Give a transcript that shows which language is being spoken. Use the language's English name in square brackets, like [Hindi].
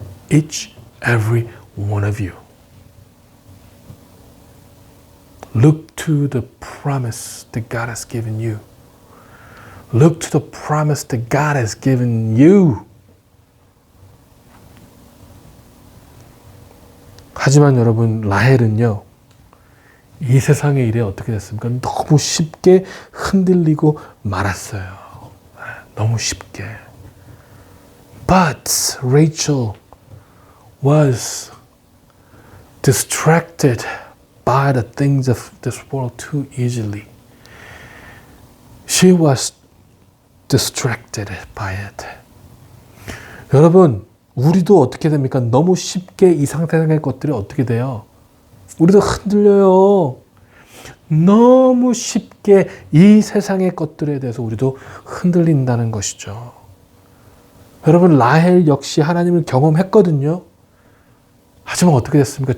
[English] Each, every one of you. Look to the promise that God has given you. Look to the promise that God has given you. [Korean] 하지만 여러분, 라헬은요, 이 세상의 일에 어떻게 됐습니까? 너무 쉽게 흔들리고 말았어요. 너무 쉽게. [English] But Rachel was distracted by the things of this world too easily. She was distracted by it. [Korean] 여러분, 우리도 어떻게 됩니까? 너무 쉽게 이 세상의 것들이 어떻게 돼요? 우리도 흔들려요. 너무 쉽게 이 세상의 것들에 대해서 우리도 흔들린다는 것이죠. 여러분, 라헬 역시 하나님을 경험했거든요. 하지만 어떻게 됐습니까?